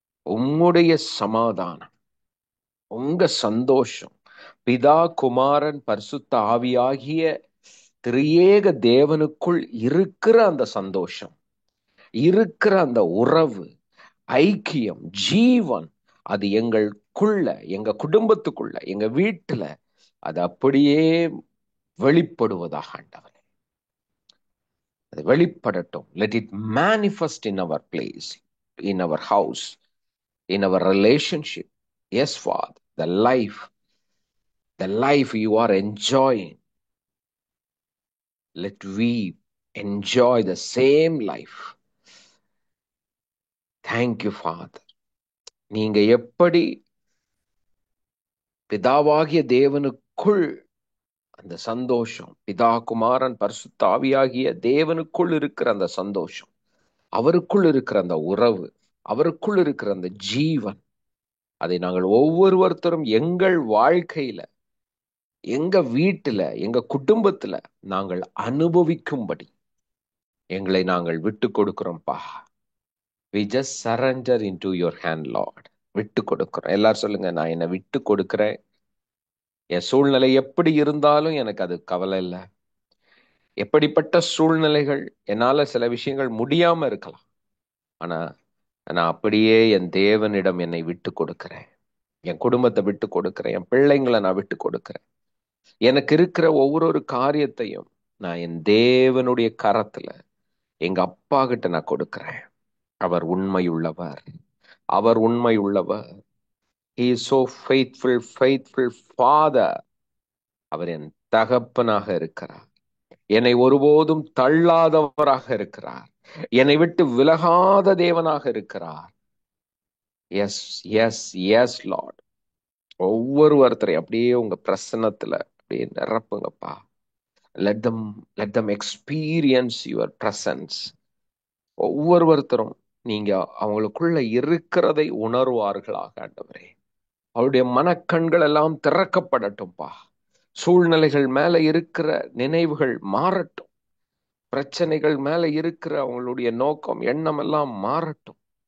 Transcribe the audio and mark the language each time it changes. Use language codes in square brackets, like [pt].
[ta] உம்முடைய சமாதானம், உங்க சந்தோஷம், பிதா குமாரன் பரிசுத்த ஆவியாகிய திரியேக தேவனுக்குள் இருக்கிற அந்த சந்தோஷம், இருக்கிற அந்த உறவு, ஐக்கியம், ஜீவன், அது எங்களுக்குள்ள, எங்க குடும்பத்துக்குள்ள, எங்க வீட்டுல அது அப்படியே வெளிப்படுவதாக ஆண்டவரே. அது வெளிப்படட்டும். [en] Let it manifest in our place, in our house, in our relationship. Yes, Father, the life you are enjoying, let we enjoy the same life. Thank you, Father. [ta] நீங்க எப்படி பிதாவாகிய தேவனுக்குள் அந்த சந்தோஷம், பிதா குமாரன் பரிசுத்த ஆவியாகிய தேவனுக்குள் இருக்கிற அந்த சந்தோஷம், அவருக்குள் இருக்கிற அந்த உறவு, அவருக்குள் இருக்கிற அந்த ஜீவன், அதை நாங்கள் ஒவ்வொருத்தரும் எங்கள் வாழ்க்கையில, எங்க வீட்டுல, எங்க குடும்பத்துல நாங்கள் அனுபவிக்கும்படி எங்களை நாங்கள் விட்டு கொடுக்கிறோம்ப்பா. [en] We just surrender into your hand, Lord. [ta] விட்டு கொடுக்கிறோம். எல்லாரும் சொல்லுங்க, நான் என்னை விட்டு கொடுக்கிறேன். என் சூழ்நிலை எப்படி இருந்தாலும் எனக்கு அது கவலை இல்லை. எப்படிப்பட்ட சூழ்நிலைகள், என்னால சில விஷயங்கள் முடியாம இருக்கலாம், ஆனா நான் அப்படியே என் தேவனிடம் என்னை விட்டு கொடுக்கிறேன். என் குடும்பத்தை விட்டு கொடுக்கிறேன். என் பிள்ளைங்களை நான் விட்டு கொடுக்கிறேன். எனக்கு இருக்கிற ஒவ்வொரு காரியத்தையும் நான் என் தேவனுடைய கரத்துல, எங்க அப்பா கிட்ட நான் கொடுக்கிறேன். அவர் உண்மையுள்ளவர். அவர் உண்மையுள்ளவர். [en] He is so faithful, faithful Father. [ta] அவர் என் தகப்பனாக இருக்கிறார். என்னை ஒருபோதும் தள்ளாதவராக இருக்கிறார். என்னை விட்டு விலகாத தேவனாக இருக்கிறார். [en] Yes yes yes Lord. [ta] ஒவ்வொருத்தரையும் அப்படியே உங்க பிரசன்னத்துல அப்படியே நிரப்புங்கப்பா. [en] let them experience your presence. [ta] ஒவ்வொருத்தரும் நீங்க அவங்களுக்குள்ள இருக்கிறதை உணர்வார்களாக ஆண்டவரே. அவருடைய மனக்கண்கள் எல்லாம் திறக்கப்படட்டும்பா. சூழ்நிலைகள் மேல இருக்கிற நினைவுகள் மாறட்டும். பிரச்சனைகள் மேல இருக்கிற அவங்களுடைய நோக்கம், எண்ணம் எல்லாம் மாறட்டும்.